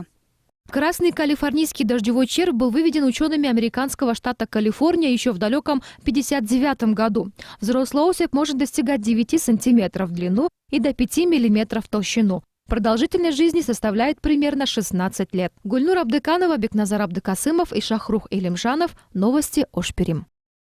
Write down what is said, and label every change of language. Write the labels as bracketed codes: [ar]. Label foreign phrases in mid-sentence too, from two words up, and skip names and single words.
[ru] Красный калифорнийский дождевой червь был выведен учеными американского штата Калифорния еще в далеком 1959 году. Взрослый особь может достигать 9 сантиметров в длину и до 5 миллиметров в толщину. Продолжительность жизни составляет примерно 16 лет. Гульнур Абдыканова, Бекназар Абдыкасымов и Шахрух Элимжанов. Новости Ош Перим.